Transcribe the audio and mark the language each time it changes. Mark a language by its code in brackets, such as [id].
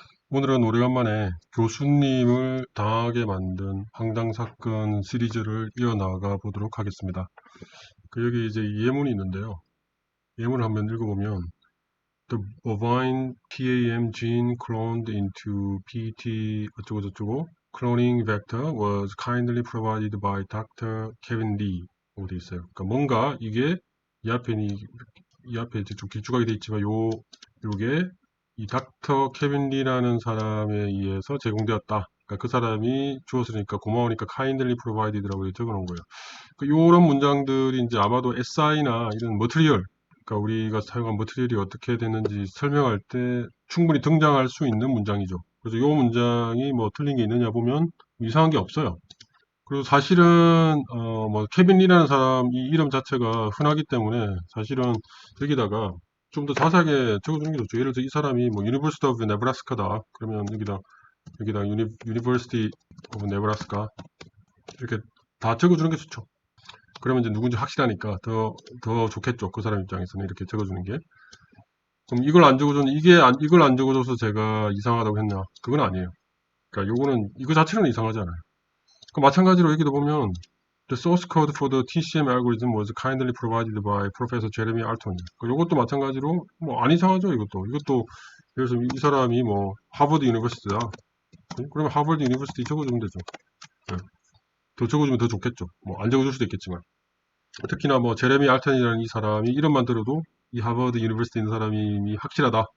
[ko] 오늘은 오래간만에 교수님을 당하게 만든 황당사건 시리즈를 이어나가 보도록 하겠습니다. 여기 이제 예문이 있는데요. 예문을 한번 읽어보면 [en] The bovine PAM gene cloned into PT [ko] 어쩌고저쩌고 [en] cloning vector was kindly provided by Dr. [ko] Kevin Lee 라고 되어 있어요. 그러니까 뭔가 이게 이 앞에 이제 좀 길쭉하게 되어 있지만 요게 이 닥터 케빈 리라는 사람에 의해서 제공되었다. 그러니까 그 사람이 주었으니까 고마우니까 [en] kindly provided [ko] 라고 적어 놓은 거예요. 요런 문장들이 이제 아마도 SI나 이런 머티리얼, 그러니까 우리가 사용한 머티리얼이 어떻게 되는지 설명할 때 충분히 등장할 수 있는 문장이죠. 그래서 요 문장이 뭐 틀린 게 있느냐 보면 이상한 게 없어요. 그리고 사실은 뭐 케빈 리라는 사람 이 이름 자체가 흔하기 때문에 사실은 여기다가 좀 더 자세하게 적어주는 게 좋죠. 예를 들어 이 사람이 뭐 University of Nebraska다. 그러면 여기다 University of Nebraska 이렇게 다 적어주는 게 좋죠. 그러면 이제 누군지 확실하니까 더 좋겠죠. 그 사람 입장에서는 이렇게 적어주는 게. 그럼 이걸 안 적어줘서 제가 이상하다고 했나? 그건 아니에요. 그러니까 요거는 이거 자체는 이상하지 않아요. 그 마찬가지로 여기도 보면 [en] The source code for the TCM algorithm was kindly provided by Professor Jeremy Alton. [ko] 이것도 마찬가지로 뭐 안 이상하죠. 이것도 예를 들어서 이 사람이 뭐 하버드 유니버시티다. 그러면 하버드 유니버시티 적어주면 되죠. 네. 더 적어주면 더 좋겠죠. 뭐 안 적어줄 수도 있겠지만 특히나 뭐 제레미 알턴이라는 이 사람이 이름만 들어도 이 하버드 유니버시티 있는 사람이 확실하다.